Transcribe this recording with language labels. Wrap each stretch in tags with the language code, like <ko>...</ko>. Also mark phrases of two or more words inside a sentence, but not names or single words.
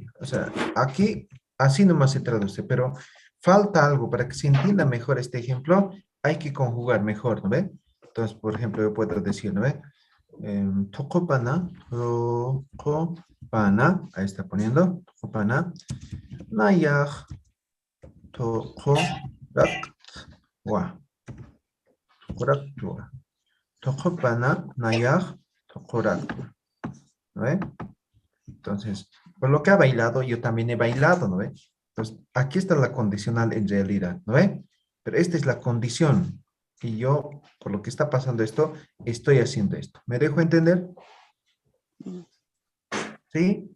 <es>O sea, aquí así nomás se traduce, pero falta algo para que se entienda mejor este ejemplo. Hay que conjugar mejor, ¿no ve? Entonces, por ejemplo, yo puedo decir, ¿no ve?</es> <ay>Tokopana, tokopana,</ay> <es>ahí está poniendo,</es> <ay>tokopana, nayaj, tokoraktua, tokoraktua, tokopana, nayaj, tokoraktua,</ay> <es>¿no ve? Entonces, por lo que ha bailado, yo también he bailado, ¿no ve? Entonces, aquí está la condicional en realidad, ¿no ve? Pero esta es la condición. Y yo, por lo que está pasando esto, estoy haciendo esto. ¿Me dejo entender? ¿Sí?</es>